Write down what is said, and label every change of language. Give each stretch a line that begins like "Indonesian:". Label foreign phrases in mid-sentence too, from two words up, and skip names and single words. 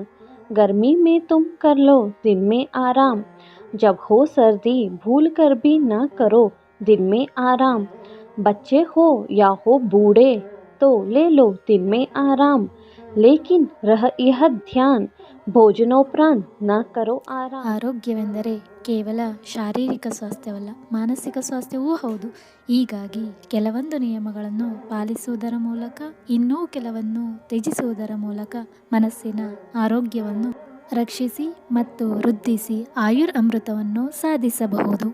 Hindi: गर्मी में तुम कर लो दिन में आराम। जब हो सर्दी भूल कर भी ना करो दिन में आराम। बच्चे हो या हो बूढ़े तो ले लो दिन में आराम। लेकिन रह यह ध्यान, भोजनोपरांत न करो आराम.
Kannada: ಆರೋಗ್ಯವೆಂದರೆ ಕೇವಲ ಶಾರೀರಿಕ ಸ್ವಾಸ್ಥ್ಯವಲ್ಲ, ಮಾನಸಿಕ ಸ್ವಾಸ್ಥ್ಯವೂ ಹೌದು. ಹೀಗಾಗಿ ಕೆಲವೊಂದು ನಿಯಮಗಳನ್ನು ಪಾಲಿಸುವುದರ ಮೂಲಕ, ಇನ್ನೂ ಕೆಲವನ್ನು ತ್ಯಜಿಸುವುದರ ಮೂಲಕ ಮನಸ್ಸಿನ ಆರೋಗ್ಯವನ್ನು ರಕ್ಷಿಸಿ ಮತ್ತು ವೃದ್ಧಿಸಿ ಆಯುರ್ ಅಮೃತವನ್ನು ಸಾಧಿಸಬಹುದು.